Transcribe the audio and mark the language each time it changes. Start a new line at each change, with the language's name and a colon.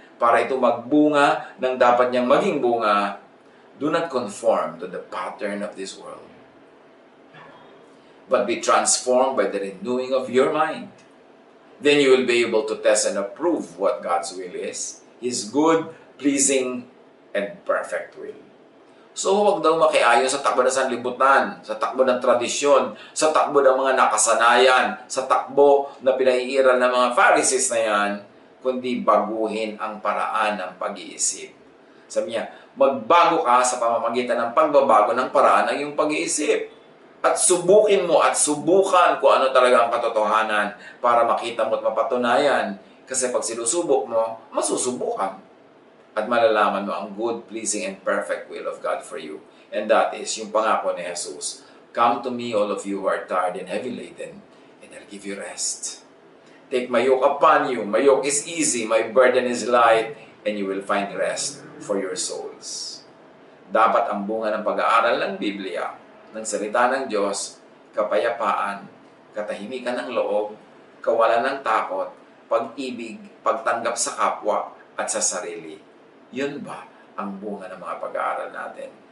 Filipino: Para ito magbunga ng dapat niyang maging bunga,
English: do not conform to the pattern of this world, but be transformed by the renewing of your mind. Then you will be able to test and approve what God's will is, His good, pleasing, and perfect will.
Filipino: So huwag daw makiayon sa takbo ng sanlibutan, sa takbo ng tradisyon, sa takbo ng mga nakasanayan, sa takbo na pinaiiral ng mga Pharisees na yan, kundi baguhin ang paraan ng pag-iisip. Sabi niya, magbago ka sa pamamagitan ng pagbabago ng paraan ng iyong pag-iisip. At subukin mo at subukan kung ano talaga ang katotohanan para makita mo at mapatunayan. Kasi pag sinusubok mo, masusubukan. At malalaman mo ang
English: good, pleasing, and perfect will of God for you. And that is
Filipino: yung pangako ni
English: Jesus. Come to me, all of you who are tired and heavy laden, and I'll give you rest. Take my yoke upon you. My yoke is easy, my burden is light, and you will find rest for your souls.
Filipino: Dapat ang bunga ng pag-aaral ng Biblia, ng salita ng Diyos, kapayapaan, katahimikan ng loob, kawalan ng takot, pag-ibig, pagtanggap sa kapwa at sa sarili. Yun ba ang bunga ng mga pag-aaral natin?